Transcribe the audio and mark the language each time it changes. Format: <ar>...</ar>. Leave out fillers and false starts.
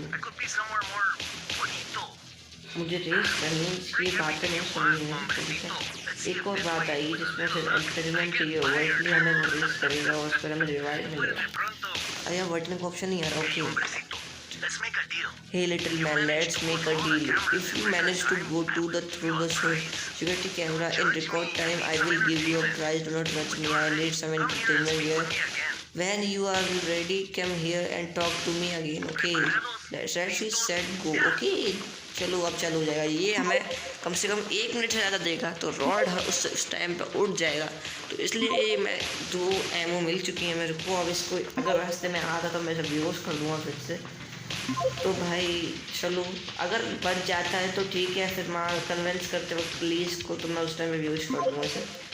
<en>I could be somewhere more bonito.</en> <hi>मुझे race करनी, इसलिए बातें नहीं सुननी है, ठीक है। एक और बात आई जिसमें से एक्सपेरिमेंट चाहिए होगा, इसलिए हमें वो रेस करेगा और उस पर हमें रिवाइव मिलेगा।</hi> <es>Pronto,</es> <hi>अरे यहाँ वर्टने का ऑप्शन नहीं आ रहा।</hi> <en>okay,</en> <es>hombrecito.</es> <en>Let's make a deal. hey little man, let's make a deal. If you manage to go through the security camera in record time, I will give you a prize. Do not touch me, I need some entertainment here. When you are ready, come here and talk to me again. Okay, that's she said go.</en> <hi>Okay, चलो अब चालू हो जाएगा। ये हमें कम से कम 1 minute से ज़्यादा देगा तो रॉड उस टाइम पे उठ जाएगा, तो इसलिए मैं 2 एमओ मिल चुकी है मेरे को। अब इसको अगर रास्ते में आता तो मैं इसे बेहोश कर दूँगा फिर से। तो भाई चलो, अगर बच जाता है तो ठीक है, फिर मैं कन्विंस करते वक्त पुलिस को तो मैं उस टाइम में बेहोश कर दूँगा इसे।</hi>